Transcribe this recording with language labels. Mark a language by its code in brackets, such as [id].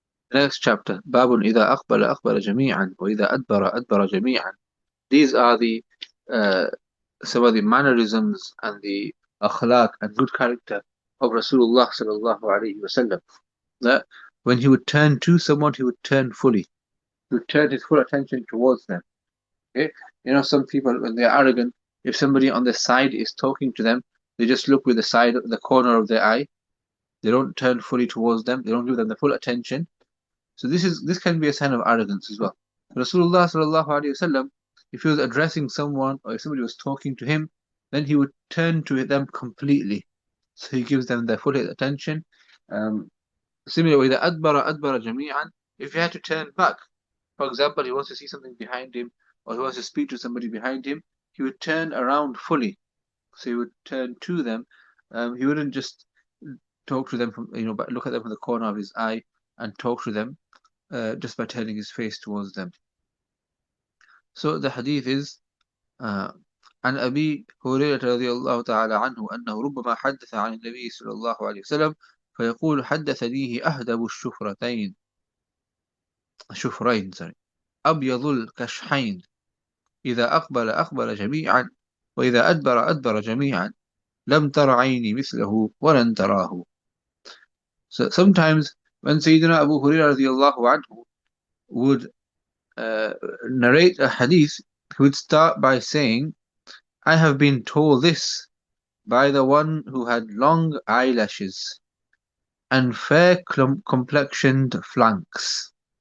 [en] The next chapter, Babun [ar] إذا أقبل أقبل جميعا وإذا أدبر أدبر جميعا. [en] These are the some of the mannerisms and the akhlaq and good character of Rasulullah sallallahu alaihi wasallam. That when he would turn to someone, he would turn fully. He would turn his full attention towards them. Okay? Some people, when they're arrogant, if somebody on the side is talking to them, they just look with the corner of their eye. They don't turn fully towards them. They don't give them the full attention. So this can be a sign of arrogance as well. Rasulullah sallallahu alaihi wasallam, if he was addressing someone or if somebody was talking to him, then he would turn to them completely. So he gives them their full attention. Similarly, the adbara jami'an, if he had to turn back, for example, he wants to see something behind him, or he wants to speak to somebody behind him, he would turn around fully. So he would turn to them. He wouldn't just talk to them but look at them from the corner of his eye and talk to them just by turning his face towards them. So the hadith is [ar] عن أبي هريرة رضي الله تعالى عنه أنه ربما حدث عن النبي صلى الله عليه وسلم فيقول حدثنيه أهدب الشفرين أبيض الكشحين إذا أقبل أقبل جميعا وإذا أدبر أدبر جميعا لم تر عيني مثله ولن تراه. [en] So sometimes when Sayyidina Abu Hurairah radiallahu anhu would narrate a hadith, he would start by saying, I have been told this by the one who had long eyelashes and fair complexioned flanks.